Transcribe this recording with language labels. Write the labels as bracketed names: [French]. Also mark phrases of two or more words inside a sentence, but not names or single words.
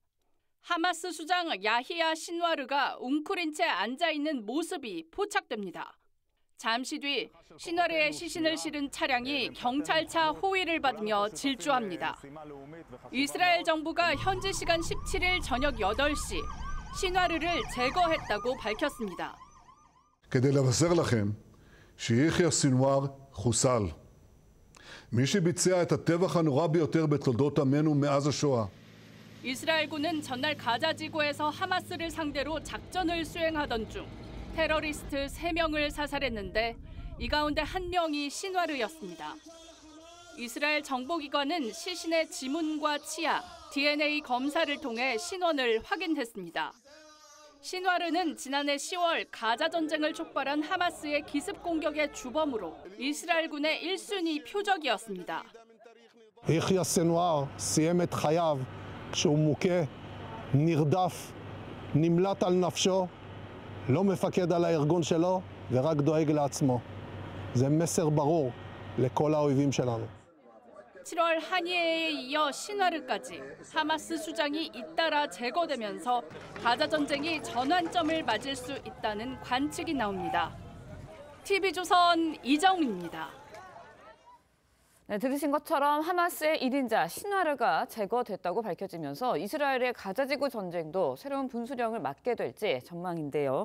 [Korean] 하마스 수장 야히야 신와르가 웅크린 채 앉아있는 모습이 포착됩니다. 잠시 뒤 신와르의 시신을 실은 차량이 경찰차 호위를 받으며 질주합니다. 이스라엘 정부가 현지 시간 17일 저녁 8시 신와르를 제거했다고 밝혔습니다. [Hebrew] כדי לבשר לכם שיחיא סנוואר חוסל. מי שביצע את הטבח הנורא ביותר בתולדות עמנו מאז השואה. [Korean] 이스라엘군은 전날 가자 지구에서 하마스를 상대로 작전을 수행하던 중 테러리스트 3명을 사살했는데 이 가운데 1명이 신와르였습니다. 이스라엘 정보기관은 시신의 지문과 치아, DNA 검사를 통해 신원을 확인했습니다. 신와르는 지난해 10월 가자 전쟁을 촉발한 하마스의 기습 공격의 주범으로 이스라엘군의 1순위 표적이었습니다. [Hebrew] יחיא סנוואר סיים את חייו כשהוא מוכה, נרדף, נמלט על נפשו, לא מפקד על הארגון שלו ורק דואג לעצמו. זה מסר ברור לכל האויבים שלנו. [Korean] 7월 한예에 이어 신와르까지 하마스 수장이 잇따라 제거되면서 가자 전쟁이 전환점을 맞을 수 있다는 관측이 나옵니다. TV조선 이정민입니다. 네, 들으신 것처럼 하마스의 1인자 신와르가 제거됐다고 밝혀지면서 이스라엘의 가자지구 전쟁도 새로운 분수령을 맞게 될지 전망인데요.